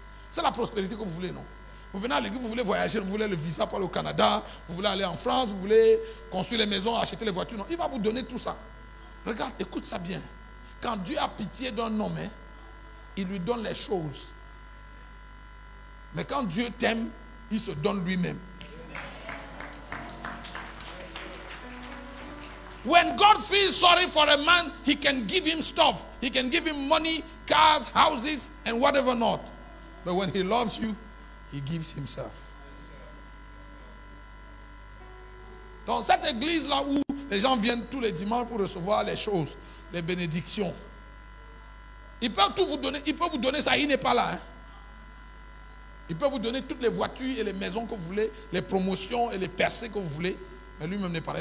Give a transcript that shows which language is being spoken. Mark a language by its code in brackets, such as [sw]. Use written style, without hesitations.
[fr] C'est la prospérité que vous voulez, non? Vous venez à l'église, vous voulez voyager, vous voulez le visa pour aller au Canada, vous voulez aller en France, vous voulez construire les maisons, acheter les voitures. Non, il va vous donner tout ça. Regarde, écoute ça bien. Quand Dieu a pitié d'un homme, hein, il lui donne les choses. Mais quand Dieu t'aime, il se donne lui-même. [en] When God feels sorry for a man, he can give him stuff. He can give him money, cars, houses, and whatever not. But when he loves you, he gives himself. [fr] Dans cette église-là où les gens viennent tous les dimanches pour recevoir les choses, les bénédictions, il peut tout vous donner, il peut vous donner ça, il n'est pas là. Hein. Il peut vous donner toutes les voitures et les maisons que vous voulez, les promotions et les percées que vous voulez, mais lui-même n'est pas là.